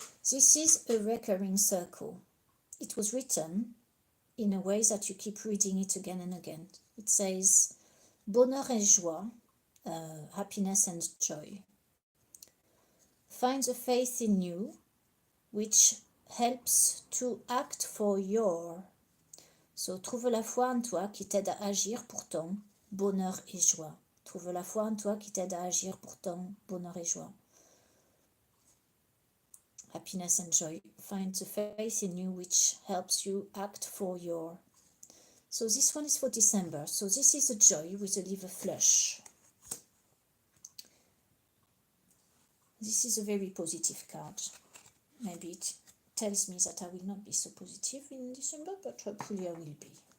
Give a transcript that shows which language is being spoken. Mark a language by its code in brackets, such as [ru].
[en] This is a recurring circle. It was written in a way that you keep reading it again and again. It says [fr] bonheur et joie, [en] happiness and joy. Find the faith in you, which helps to act for your. [fr] So trouve la foi en toi qui t'aide à agir pour ton bonheur et joie. Trouve la foi en toi qui t'aide à agir pour ton bonheur et joie. [en] Happiness and joy. Find the faith in you which helps you act for your. So this one is for December. So this is a joy with a liver flush. This is a very positive card. Maybe it tells me that I will not be so positive in December, but hopefully I will be.